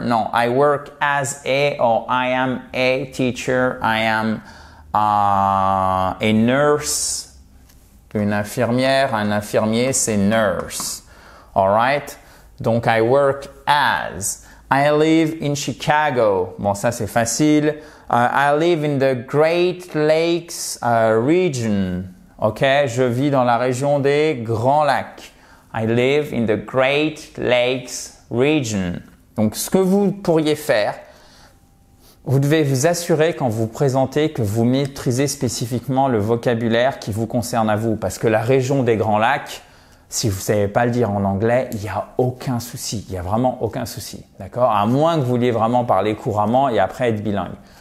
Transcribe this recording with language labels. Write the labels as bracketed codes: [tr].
[en] Non, I work as a or I am a teacher, I am a nurse. Une infirmière, un infirmier, c'est nurse. Alright? Donc, I work as. I live in Chicago. [fr] Bon, ça c'est facile. [en] I live in the Great Lakes region. [fr] Ok, je vis dans la région des Grands Lacs. [en] I live in the Great Lakes region. [fr] Donc, ce que vous pourriez faire, vous devez vous assurer quand vous présentez que vous maîtrisez spécifiquement le vocabulaire qui vous concerne à vous. Parce que la région des Grands Lacs, si vous ne savez pas le dire en anglais, il n'y a aucun souci. Il n'y a vraiment aucun souci. D'accord? À moins que vous vouliez vraiment parler couramment et après être bilingue.